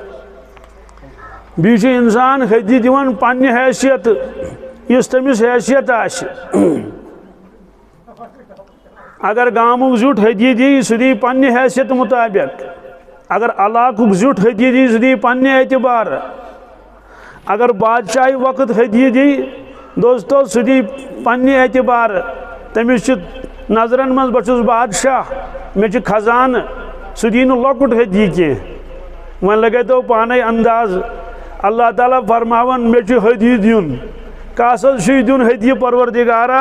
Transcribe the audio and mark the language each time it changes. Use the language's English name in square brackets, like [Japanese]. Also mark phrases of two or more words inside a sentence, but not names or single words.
[Kashmiri] بیٚیہِ چھُ انسان ہدیہ دِوان پننہِ حیثیت، یُس تٔمِس حیثیت آسہِ۔ اگر گامُک زیُٹھ ہدیہ دی سُہ دی پننہِ حیثیت مطابق، اگر علاقُک زیُٹھ ہدیہ دی سُہ دی پننہِ اعتبار، اگر بادشاہی وقت ہدیہ دی دوستو سُہ دی پننہِ اعتبار، تٔمِس چھِ نظرن منٛز بہٕ چھُس بادشاہ مےٚ چھُ خزانہٕ، سُہ دی نہٕ لۄکُٹ ہدیہ کینٛہہ۔ وۄنۍ لگٲیتو پانے انداز، اللہ تعالیٰ فرماون مےٚ چھُ ہدیہ دیُن، کس حظ چھُے دیُن ہدیہ پروردگارا؟